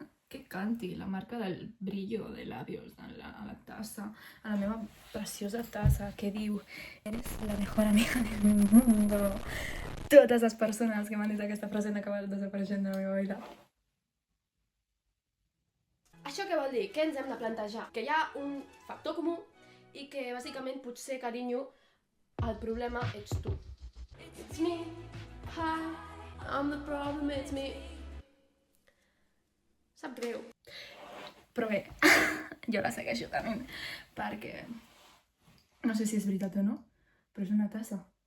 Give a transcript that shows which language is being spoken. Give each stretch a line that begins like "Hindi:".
Catalan: Que canti la marca del brillo de labios a la tassa, a la meva preciosa tassa, que diu
Spanish: eres la mejor amiga del mundo.
Catalan: Totes les persones que m'han dit aquesta frase han acabat desapareixent de la meva vida. Això què vol dir? Què ens hem de plantejar? Que hi ha un factor comú i que bàsicament potser, carinyo, el problema ets tu.
English: It's me, hi, I'm the problem, it's me.
Catalan: Sap greu. Però bé, jo la segueixo també, perquè no sé si és veritat o no, però és una tassa.